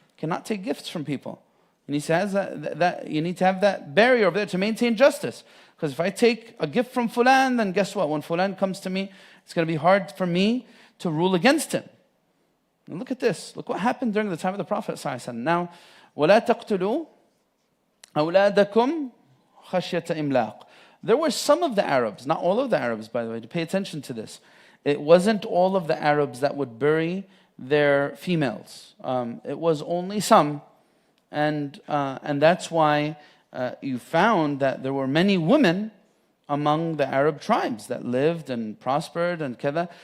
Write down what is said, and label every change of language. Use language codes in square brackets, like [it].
[en] Cannot take gifts from people. And he says that you need to have that barrier over there to maintain justice. Because if I take a gift from Fulan, then guess what? When Fulan comes to me, it's going to be hard for me to rule against him. And look at this. Look what happened during the time of the Prophet ﷺ. Now, [ar] وَلَا تَقْتُلُوا أَوْلَادَكُمْ خَشْيَةَ إِمْلَاقٍ. [en] There were some of the Arabs, not all of the Arabs, by the way, to pay attention to this. It wasn't all of the Arabs that would bury their females. It was only some. And that's why you found that there were many women among the Arab tribes that lived and prospered and kada.